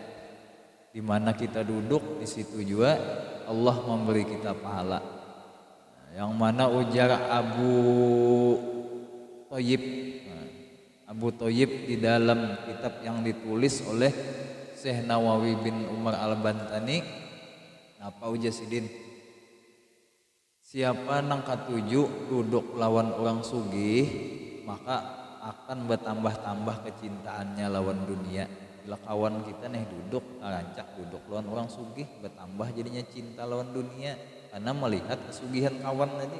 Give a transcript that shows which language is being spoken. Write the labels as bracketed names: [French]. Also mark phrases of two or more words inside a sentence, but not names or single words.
[Indonesian] Di mana kita duduk di situ juga Allah memberi kita pahala. Yang mana ujar Abu Thayyib di dalam kitab yang ditulis oleh Syekh Nawawi bin Umar Al-Bantani, [Banjar] apa ujar sidin? Siapa nang katuju duduk lawan orang sugih, maka akan bertambah-tambah kecintaannya lawan dunia. Bila kawan kita nih duduk, rancak duduk lawan orang sugih, bertambah jadinya cinta lawan dunia karena melihat kesugihan kawan tadi.